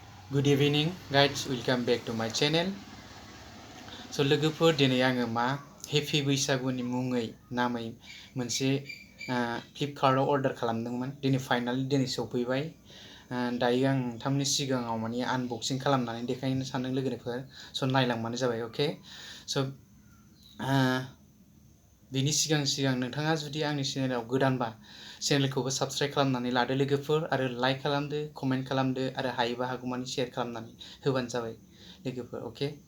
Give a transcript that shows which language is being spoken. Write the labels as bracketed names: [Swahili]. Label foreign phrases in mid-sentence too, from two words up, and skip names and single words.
[English] Good evening guys, welcome back to my channel. [Bodo] So लोगोफोर दिनै आङो मा हेपि बैसागुनि मुङै नामै मोनसे फ्लिपकार्टआव अर्डार खालामदोंमोन। दिनै फाइनाली दिनै सफैबाय। दायो आं नोंथांमोननि सिगाङाव माने आनबक्सिं खालामनानै देखायनो सानदों लोगोफोर। स' नायलांबानो जाबाय, अके? स' बिनि सिगां नोंथाङा जुदि आंनि चेनेलाव गोदानबा चेनेलखौबो साबस्क्राइब खालामनानै लादो लोगोफोर, आरो लाइक खालामदो, कमेन्ट खालामदो, आरो हायोबा हागौमानि शेयार खालामनानै होबानो जाबाय लोगोफोर, अके?